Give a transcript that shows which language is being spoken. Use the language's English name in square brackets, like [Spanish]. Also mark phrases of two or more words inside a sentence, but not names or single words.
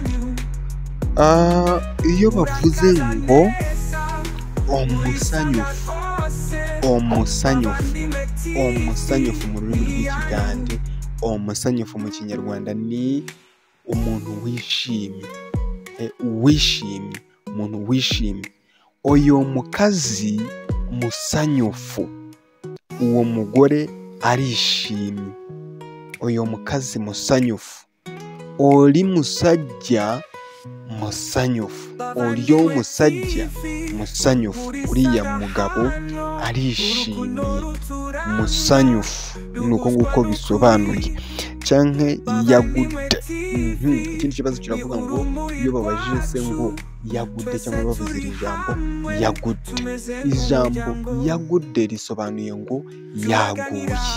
[Kinyarwanda] Iyo bavuze ngo umusanyufu mu rurimi rw'Ikigande, umusanyufu mu Kinyarwanda ni umuntu wishimye. [Ganda] Uyu mukazi musanyufu, [Kinyarwanda] uwo mugore arishimye. [Ganda] Uyu mukazi musanyufu. Oli musajja musanyufu. Olyo musajja musanyufu. [Kinyarwanda] Uriya mugabo arishimye, musanyufu. Nuko nguko bisobanuye. Canke yagude. Ikindi kibazo kiravuga ngo iyo babajije se ngo yagude cyangwa bavuze iri jambo yagude. Ijambo yagude risobanuye ngo yaguye.